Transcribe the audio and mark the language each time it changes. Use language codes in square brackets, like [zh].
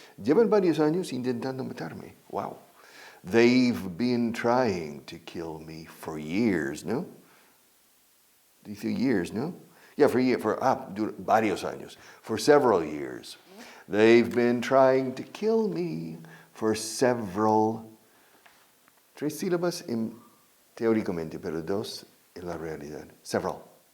[es] Llevan varios años intentando matarme. Wow. [en] They've been trying to kill me for years, no? [es] Dice [en] years, no? Yeah, [es] varios años. [en] For several years. They've been trying to kill me for several. [es] 3 sílabas teóricamente, pero 2 en la realidad. [en] Several.